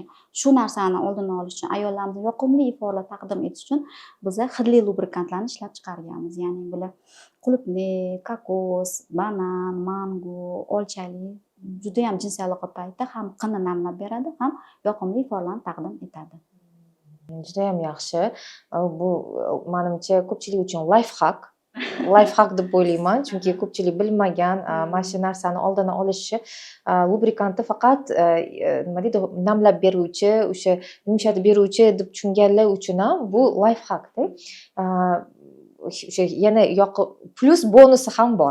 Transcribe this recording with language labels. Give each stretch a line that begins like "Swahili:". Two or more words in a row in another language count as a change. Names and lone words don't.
Uzbek: Shu narsani oldini olish uchun, ayollarimizni yoqimli iforlar taqdim etish uchun biza hidli lubrikantlarni ishlab chiqarganmiz. Ya'ni bular qulupnay, kokos, banan, mango, olchali juda ham jinsiy aloqa paytida ham qinni namlab beradi, ham yoqimli iforlarni taqdim etadi. Juda ham yaxshi. Bu menimcha ko'pchilik uchun
English: life hack. Life hack
Uzbek: deb o'ylayman, chunki ko'pchilik bilmagan mana shu narsani oldini olishi lubrikantni faqat nima deydi, namlab beruvchi, o'sha yumshatib beruvchi deb tushunganlar uchun ham bu
English: life hackda.
Uzbek: O'sha yana plus bonusi ham bor.